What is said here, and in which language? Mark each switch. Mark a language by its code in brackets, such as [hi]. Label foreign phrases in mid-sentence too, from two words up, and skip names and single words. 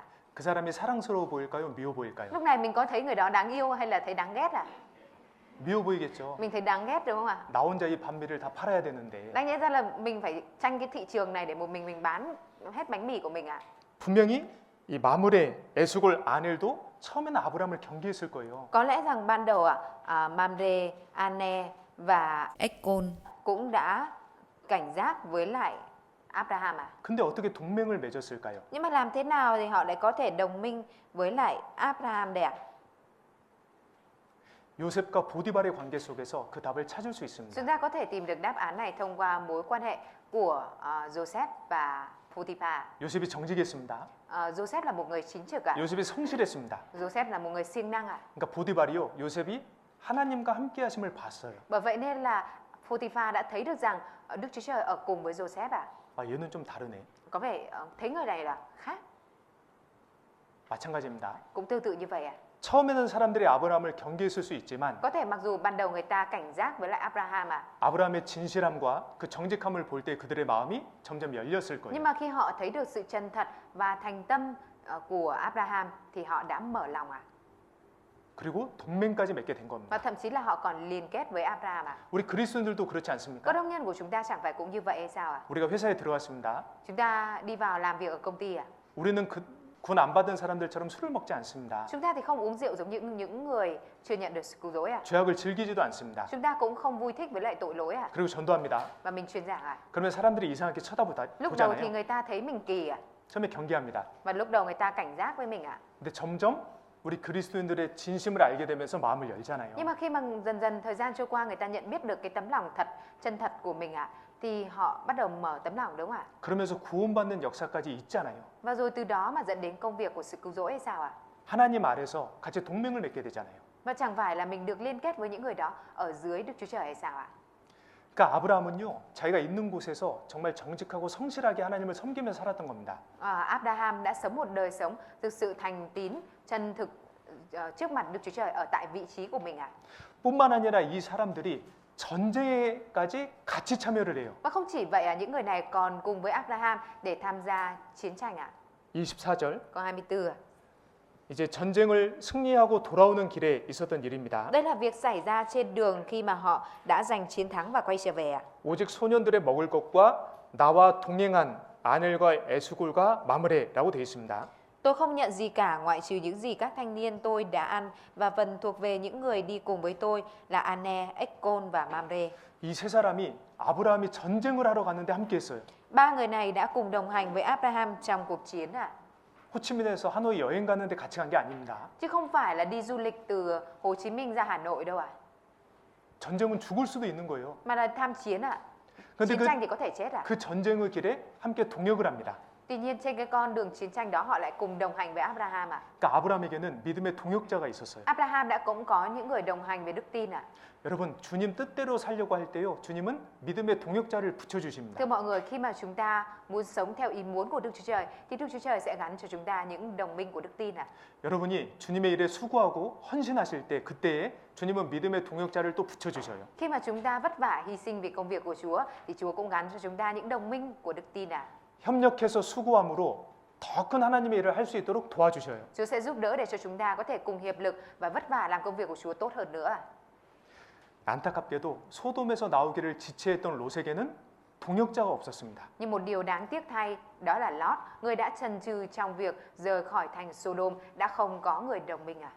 [ko] 그 사람이 사랑스러워 보일까요? 미워 보일까요? [vi] Lúc này mình có thấy người đó đáng yêu hay là thấy đáng ghét ạ? [ko] 미워 보이겠죠. [vi] Mình thấy đáng ghét đúng không ạ? [ko] 나 혼자 이 반미를 다 팔아야 되는데. [vi] Đáng nhẽ ra là mình phải tranh cái thị trường này để một mình bán hết bánh mì của mình ạ. [ko] 분명히 이 마므레, 에수골, 아넬도 처음에는 아브라함을 경계했을 거예요. [vi] Có lẽ rằng ban đầu Mamre, Ane và Ekron. cũng đã cảnh giác với lại Abraham à. [ko] 근데 어떻게 동맹을 맺었을까요? [vi] Nhưng mà làm thế nào thì họ lại có thể đồng minh với lại Abraham đây ạ? [ko] 요셉과 보디발의 관계 속에서 그 답을 찾을 수 있습니다. [vi] Chúng ta có thể tìm được đáp án này thông qua mối quan hệ của Joseph và Potiphar. [ko] 요셉이 정직했습니다. [vi] Joseph là một người chính trực ạ. [ko] 요셉이 성실했습니다. [vi] Joseph là một người siêng năng ạ. [ko] 그러니까 보디발이요, 요셉이 하나님과 함께 하심을 봤어요. [vi] Bởi vậy nên là Potiphar đã thấy được rằng Đức Chúa Trời ở cùng với Joseph ạ. [ko] 아, 얘는 좀 다르네. [vi] Có vẻ thấy người này là khác. [ko] 마찬가지입니다. [vi] Cũng tương tự như vậy ạ. [ko] 처음에는 사람들이 아브라함을 경계했을 수 있지만 [vi] Có thể mặc dù ban đầu người ta cảnh giác với lại Abraham ạ, [ko] 아브라함의 진실함과 그 정직함을 볼 때 그들의 마음이 점점 열렸을 [vi] nhưng [ko] 거예요. [vi] mà khi họ thấy được sự chân thật và thành tâm của Abraham thì họ đã mở lòng ạ. [ko] 그리고 동맹까지 맺게 된 겁니다. [vi] Và thậm chí là họ còn liên kết với Abraham ạ. [ko] 우리 그리스도인들도 그렇지 [vi] Có [ko] 않습니까? [vi] đông nhân của chúng ta chẳng phải cũng như vậy hay sao ạ? [ko] 우리가 회사에 들어왔습니다. [vi] Chúng ta đi vào làm việc ở công ty ạ. [ko] 우리는 군 안 받은 사람들처럼 술을 먹지 않습니다. [vi] Chúng ta thì không uống rượu giống như những người chưa nhận được sự cứu rỗi ạ. [ko] 죄악을 즐기지도 않습니다. [vi] Chúng ta cũng không vui thích với lại tội lỗi ạ. [ko] 그리고 전도합니다. [vi] Và mình truyền giảng ạ. [ko] 그러면 사람들이 이상하게 [vi] Lúc đầu thì [ko] 쳐다보잖아요. [vi] người ta thấy mình kỳ ạ. [ko] 처음에 경계합니다. [vi] Và lúc đầu người ta cảnh giác với mình ạ. [ko] 근데 점점 우리 그리스도인들의 진심을 알게 되면서 마음을 열잖아요. [vi] Nhưng mà khi mà dần dần thời gian trôi qua người ta nhận biết được cái tấm lòng thật, chân thật của mình ạ, thì họ bắt đầu mở tấm lòng đúng không ạ? [ko] 그러면서 구원받는 역사까지 있잖아요. [vi] Và rồi từ đó mà dẫn đến công việc của sự cứu rỗi hay sao ạ? [ko] 하나님 아래서 같이 동맹을 맺게 되잖아요. [vi] Và chẳng phải là mình được liên kết với những người đó ở dưới Đức Chúa Trời hay sao ạ? [ko] 그러니까 아브라함은요, 자기가 있는 곳에서 정말 정직하고 성실하게 하나님을 섬기며 살았던 겁니다. [vi] Abraham đã sống một đời sống thực sự thành tín, chân thực trước mặt Đức Chúa Trời ở tại vị trí của mình ạ. [ko] 뿐만 아니라 이 사람들이 전쟁에까지 같이 참여를 해요. [vi] Và không chỉ vậy, những người này còn cùng với Abraham để tham gia chiến tranh ạ. [ko] 24절. [vi] Câu 24 ạ. [ko] 이제 전쟁을 승리하고 돌아오는 길에 있었던 일입니다. [vi] Đây là việc xảy ra trên đường khi mà họ đã giành chiến thắng và quay trở về ạ. [ko] 오직 소년들의 먹을 것과 나와 동행한 아넬과 에스굴과 마므레라고 되어 있습니다. [vi] Tôi không nhận gì cả ngoại trừ những gì các thanh niên tôi đã ăn và phần thuộc về những người đi cùng với tôi là Ane, Ekron và Mamre. [ko] 이 세 사람이 아브라함이 전쟁을 하러 갔는데 함께했어요. [vi] Ba người này đã cùng đồng hành với Abraham trong cuộc chiến ạ. [ko] 호치민에서 하노이 여행 가는데 같이 간 게 아닙니다. [vi] Chứ không phải là đi du lịch từ Hồ Chí Minh ra Hà Nội đâu ạ. [ko] 전쟁은 죽을 수도 있는 거예요. [vi] Mà là tham chiến ạ. [ko] 근데 [vi] Chiến tranh thì có thể chết ạ. [ko] 그 전쟁의 길에 함께 동역을 합니다. [vi] Tuy nhiên trên cái con đường chiến tranh đó họ lại cùng đồng hành với Abraham ạ. [ko] 그러니까 아브라함에게는 믿음의 동역자가 있었어요. [vi] Abraham đã cũng có những người đồng hành với đức tin ạ. [ko] 여러분, 주님 뜻대로 살려고 할 때요, 주님은 믿음의 동역자를 붙여주십니다. [vi] Thưa mọi người, khi mà chúng ta muốn sống theo ý muốn của Đức Chúa Trời thì Đức Chúa Trời sẽ gắn cho chúng ta những đồng minh của đức tin ạ. [ko] 여러분이 주님의 일에 수고하고 헌신하실 때 그때에 주님은 믿음의 동역자를 또 붙여주셔요. [vi] Khi mà chúng ta vất vả hy sinh vì công việc của Chúa thì Chúa cũng gắn cho chúng ta những đồng minh của đức tin ạ. [ko] 협력해서 수고함으로 더 큰 하나님의 일을 할 수 있도록 도와주셔요. [vi] Chúa sẽ giúp đỡ để cho chúng ta có thể cùng hiệp lực và vất vả làm công việc của Chúa tốt hơn nữa. [ko] 안타깝게도 소돔에서 나오기를 지체했던 롯에게는 동역자가 없었습니다. [vi] Nhưng một điều đáng tiếc thay đó là Lót, người đã chần chừ trong việc rời khỏi thành Sodom đã không có người đồng minh ạ.